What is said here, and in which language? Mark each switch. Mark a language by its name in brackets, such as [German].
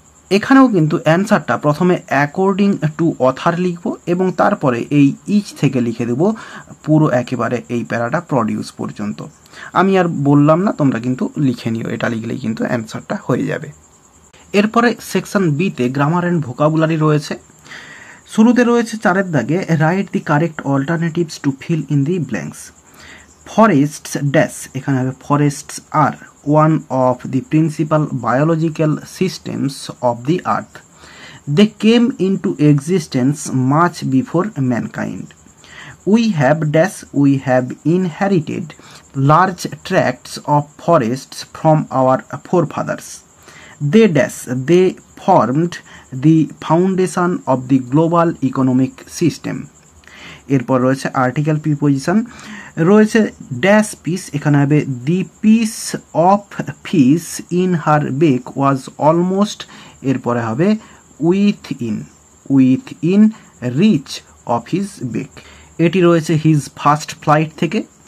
[Bangla] এখানেও কিন্তু অ্যান্সারটা প্রথমে অ্যাকর্ডিং টু অথার লিখব এবং তারপরে এই ইচ থেকে লিখে দেব পুরো একেবারে এই প্যারাটা প্রডিউস পর্যন্ত। আমি আর বললাম না, তোমরা কিন্তু লিখে নিও, এটা লিখলেই কিন্তু অ্যান্সারটা হয়ে যাবে। এরপরে সেকশন বিতে গ্রামার অ্যান্ড ভোকাবুলারি রয়েছে। শুরুতে রয়েছে 4 এর দাগে, [English] Write the correct alternatives to fill in the blanks. Forests dash, [Bangla] এখানে হবে [English] Forests আর one of the principal biological systems of the earth. They came into existence much before mankind. We have inherited large tracts of forests from our forefathers. They formed the foundation of the global economic system. [Bangla] এরপর রয়েছে article preposition, রয়েছে [English] dash piece, [Bangla] এখানে হবে [English] the piece of fish in her beak was almost, [Bangla] এরপরে হবে [English] within reach of his beak, [Bangla] এটি রয়েছে [English] His first flight থেকে।